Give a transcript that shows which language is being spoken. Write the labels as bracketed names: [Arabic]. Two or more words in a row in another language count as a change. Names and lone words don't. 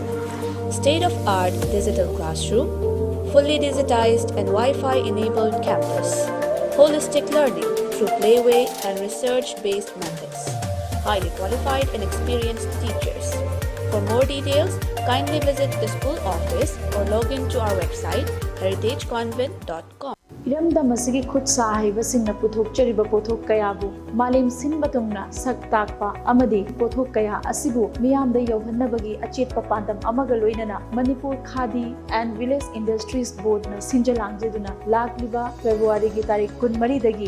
[English] State-of-art digital classroom, fully digitized and Wi-Fi enabled campus. Holistic learning through playway and research-based methods. Highly qualified and experienced teachers. For more details, kindly visit the school office or log into our website heritageconvent.com. [Manipuri] Iramdam asigi khud sahiba singna puthok chariba pothok kayabu malim sinba tungna sak takpa amadi pothok kaya asibu miyamda yohannabagi achetpa pandam amaga loinana Manipur Khadi and Village Industries Board na sinjalangjeduna lagliba February gi tarik 13 dagi